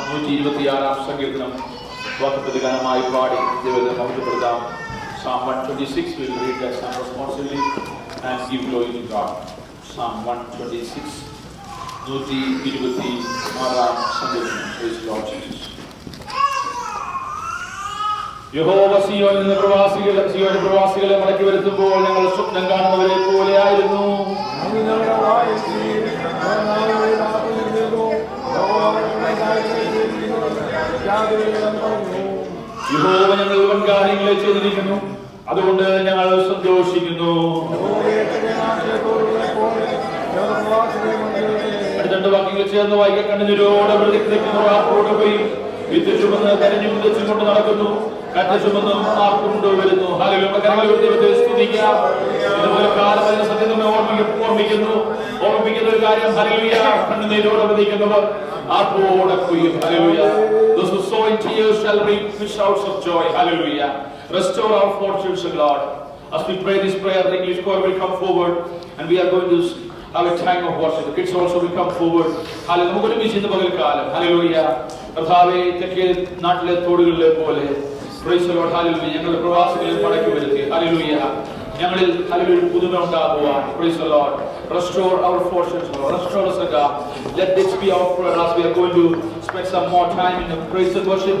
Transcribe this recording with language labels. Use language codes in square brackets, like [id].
[ml] 126 സങ്കീർത്തനം വാക്യപ്രതിഗാനമായി പാടി ദൈവത്തെ മഹത്വപ്പെടുത്താം. [en] Psalm 126, we will read that psalm responsibly and give glory to God. Psalm 126, 126 സങ്കീർത്തനം. Praise the Lord Jesus. [ml] യഹോവ സിയോനിൽ നിന്ന് പ്രവാസികളെ മടക്കി വരുത്തുമ്പോൾ ഞങ്ങൾ സ്വപ്നം കാണുന്നവരെ പോലെയായിരുന്നു. യഹോവ ഞങ്ങൾ വൻ കാര്യങ്ങളെ ചെയ്തിരിക്കുന്നു, അതുകൊണ്ട് ഞങ്ങൾ സന്തോഷിക്കുന്നു. അടുത്ത വാക്യങ്ങൾ ചേർന്ന് വായിക്കാൻ കണ്ണുനീരോടെ പ്രതിജ്ഞയോടെ പോയി വിത്ത് ചുമന്ന് കരഞ്ഞും തെച്ചും കൊണ്ട് നടക്കുന്നു, കറ്റ ചുമന്നും ആർക്കുണ്ടോ വരുന്നു. ഹല്ലേലൂയ. ദൈവത്തെ സ്തുതിക്കാം. ഇതുപോലെ കാലം അതിന്റെ സത്യം നമ്മെ ഓർമ്മിപ്പിക്കുന്ന ഒരു കാര്യം. ഹല്ലേലൂയ. കണ്ണുനീരോടെ പ്രതിജ്ഞിക്കുന്നവർ ആർപ്പോടെ കൊയ്യും. Hallelujah. [en] Those who sow in tears shall reap shouts of joy. Hallelujah. Restore our fortunes, Lord. As we pray this prayer, the English choir will come forward and we are going to have a time of worship. The kids also will come forward. Hallelujah. [ml] നമുക്ക് ഒരുമിച്ച് ഇന്ന് പകൽക്കാലം hallelujah കർത്താവേ തെക്കേ നാട്ടിലെ തോടുകളിലെ പോലെ [en] praise the lord [ml] hallelujah ഞങ്ങളുടെ പ്രവാസികളെ മടക്കി വരുത്തി ഹല്ലേലൂയ ഞങ്ങളിൽ ഹല്ലേലൂയ പുതുമ ഉണ്ടാകുവാൻ praise the Lord [en] restore our fortunes, Lord. Restore us, God. Let this be our prayer as we are going to spend some more time in the praise and worship.